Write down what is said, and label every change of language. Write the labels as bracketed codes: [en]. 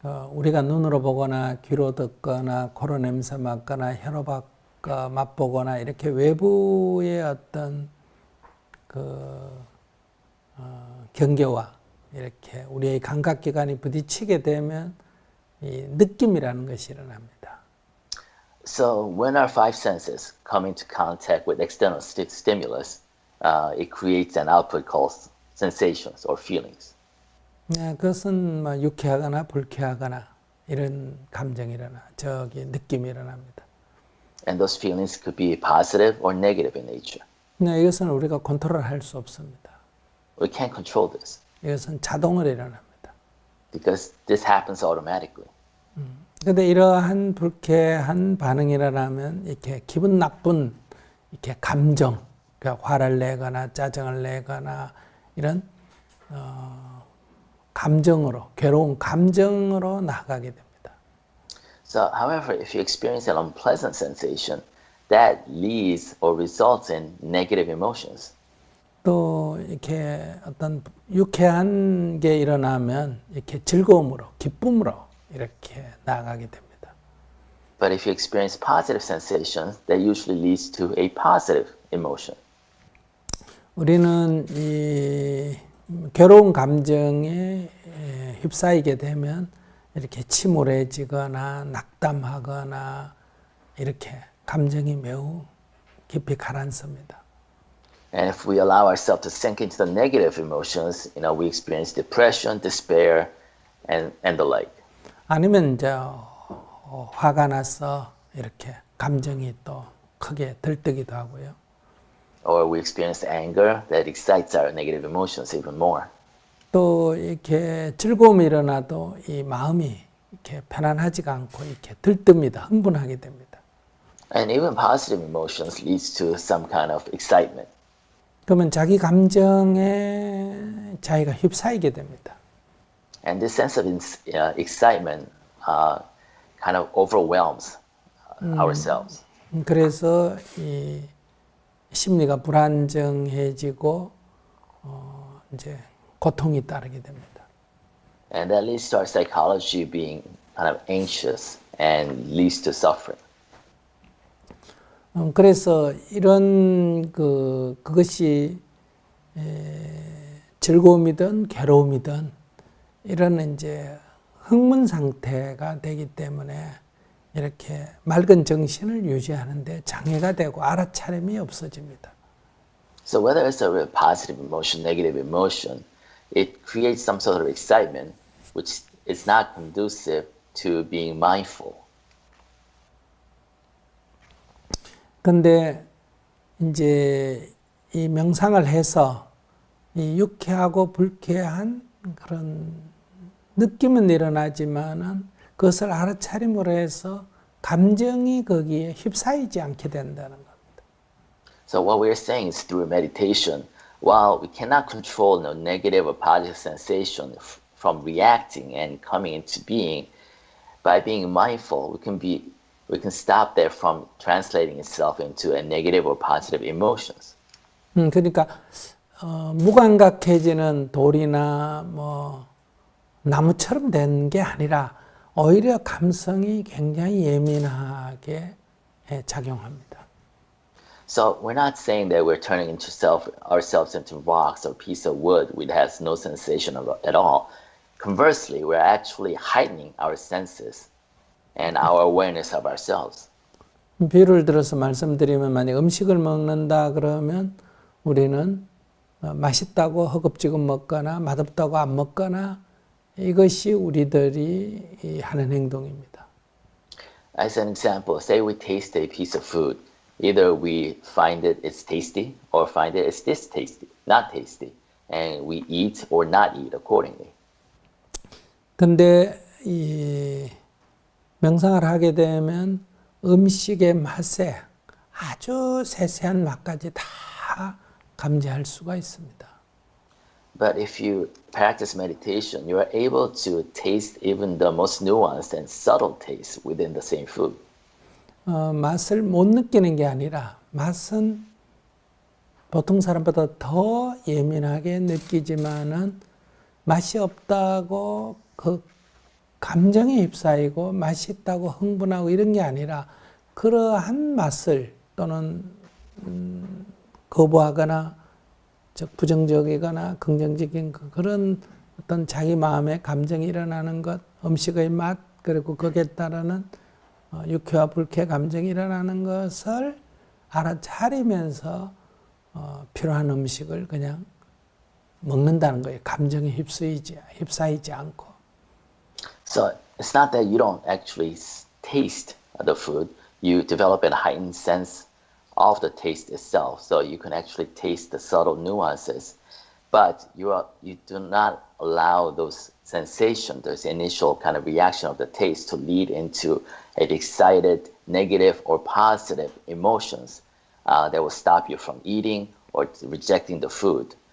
[ko] 우리가 눈으로 보거나 귀로 듣거나 코로 냄새 맡거나 혀로 맛보거나 이렇게 외부의 어떤 경계와 이렇게 우리의 감각기관이 부딪히게 되면 이 느낌이라는 것이 일어납니다. [en] So when our five senses come into contact with external stimulus, it creates an output called sensations or feelings. [ko] 네, 그것은 뭐 유쾌하거나 불쾌하거나 이런 감정이라나 느낌이 일어납니다. [en] And those feelings could be positive or negative in nature. [ko] 네, 이것은 우리가 컨트롤할 수 없습니다. [en] We can't control this [ko] 이것은 자동으로 일어납니다. [en] because this happens automatically. [ko] 그런데 이러한 불쾌한 반응이 일어나면 이렇게 기분 나쁜 이렇게 감정, 그러니까 화를 내거나 짜증을 내거나 이런 감정으로 괴로운 감정으로 나가게 됩니다. [en] So, however, if you experience an unpleasant sensation, that leads or results in negative emotions. [ko] 또 이렇게 어떤 유쾌한 게 일어나면 이렇게 즐거움으로, 기쁨으로 이렇게 나아가게 됩니다. [en] But if you experience positive sensations, that usually leads to a positive emotion. [ko] 우리는 이 괴로운 감정에 휩싸이게 되면 이렇게 침울해지거나 낙담하거나 이렇게 감정이 매우 깊이 가라앉습니다. [en] And if we allow ourselves to sink into the negative emotions, we experience depression, despair, and the like. [ko] 아니면 이제 화가 나서 이렇게 감정이 또 크게 들뜨기도 하고요. [en] Or we experience anger that excites our negative emotions even more. [ko] 또 이렇게 즐거움이 일어나도 이 마음이 이렇게 편안하지가 않고 이렇게 들뜹니다. 흥분하게 됩니다. [en] And even positive emotions leads to some kind of excitement. [ko] 그러면 자기 감정에 자기가 휩싸이게 됩니다. [en] And this sense of excitement kind of overwhelms ourselves. [ko] 그래서 이 심리가 불안정해지고 이제 고통이 따르게 됩니다. [en] And that leads to our psychology being kind of anxious and leads to suffering. [ko] 그래서 이런 그것이 즐거움이든 괴로움이든 이런 이제 흥분 상태가 되기 때문에 이렇게 맑은 정신을 유지하는데 장애가 되고 알아차림이 없어집니다. [en] So whether it's a real positive emotion, negative emotion, it creates some sort of excitement which is not conducive to being mindful. [ko] 근데 이제 이 명상을 해서 이 유쾌하고 불쾌한 그런 느낌은 일어나지만은 그것을 알아차림으로 해서 감정이 거기에 휩싸이지 않게 된다는 겁니다. [en] So what we're saying is through meditation, while we cannot control no negative or positive sensation from reacting and coming into being, by being mindful, we can stop that from translating itself into a negative or positive emotions. [ko] 그러니까 무감각해지는 돌이나 뭐 나무처럼 된 게 아니라 오히려 감성이 굉장히 예민하게 작용합니다. [en] So we're not saying that we're turning ourselves into rocks or piece of wood which has no sensation at all. Conversely, we're actually heightening our senses and our awareness of ourselves. [ko] 비유를 들어서 말씀드리면 만약 음식을 먹는다 그러면 우리는 맛있다고 허겁지겁 먹거나 맛없다고 안 먹거나 이것이 우리들이 하는 행동입니다. [en] As an example, say we taste a piece of food. Either we find it it's tasty or find it it's distasty, not tasty, and we eat or not eat accordingly. [ko] 근데 이 명상을 하게 되면 음식의 맛에 아주 세세한 맛까지 다 감지할 수가 있습니다. [en] But if you practice meditation, you are able to taste even the most nuanced and subtle tastes within the same food. [ko] 맛을 못 느끼는 게 아니라 맛은 보통 사람보다 더 예민하게 느끼지만은 맛이 없다고 그 감정에 휩싸이고 맛있다고 흥분하고 이런 게 아니라 그러한 맛을 또는 거부하거나 즉 부정적이거나 긍정적인 그런 어떤 자기 마음의 감정이 일어나는 것, 음식의 맛 그리고 거기에 따르는 유쾌와 불쾌 감정이 일어나는 것을 알아차리면서 필요한 음식을 그냥 먹는다는 거예요. 감정에 휩싸이지 않고. [en] So it's not that you don't actually taste the food. You develop a heightened sense of the taste itself. So you can actually taste the subtle nuances. But you do not allow those sensations, those initial kind of reaction of the taste to lead into an excited, negative, or positive emotions that will stop you from eating or rejecting the food.